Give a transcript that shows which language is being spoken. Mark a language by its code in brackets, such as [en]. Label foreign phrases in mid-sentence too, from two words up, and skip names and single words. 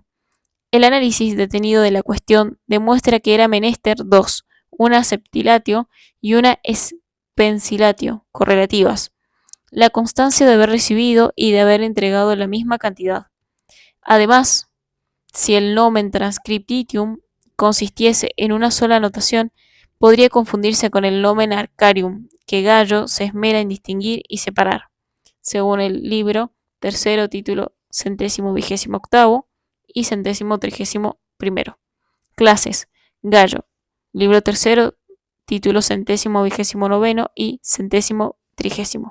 [es] El análisis detenido de la cuestión demuestra que era menester dos, una septilatio y una expensilatio, correlativas: la constancia de haber recibido y de haber entregado la misma cantidad. Además, si el [la] nomen transcriptitium [es] consistiese en una sola anotación, podría confundirse con el [la] nomen arcarium, [es] que Gallo se esmera en distinguir y separar, según el libro tercero, título 128 y 131. Clases. Gallo, libro tercero, título 129 y 130.